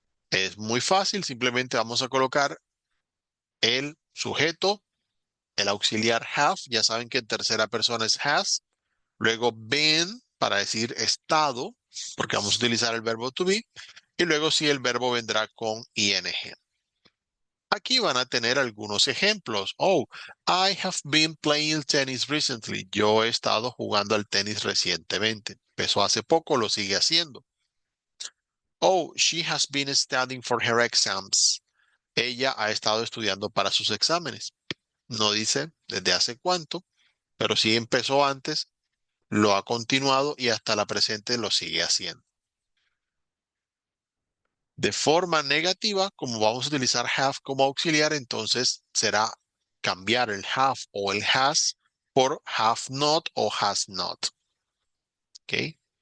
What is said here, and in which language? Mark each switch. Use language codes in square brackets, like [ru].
[es] Es muy fácil, simplemente vamos a colocar el sujeto, el auxiliar have, ya saben que en tercera persona es has, luego been para decir estado, porque vamos a utilizar el verbo to be, y luego sí el verbo vendrá con ing. Aquí van a tener algunos ejemplos. [en] Oh, I have been playing tennis recently. [es] Yo he estado jugando al tenis recientemente. Empezó hace poco, lo sigue haciendo. [en] Oh, she has been studying for her exams. [es] Ella ha estado estudiando para sus exámenes. No dice desde hace cuánto, pero sí empezó antes, lo ha continuado y hasta la presente lo sigue haciendo. De forma negativa, como vamos a utilizar have como auxiliar, entonces será cambiar el have o el has por have not o has not. ¿Ok?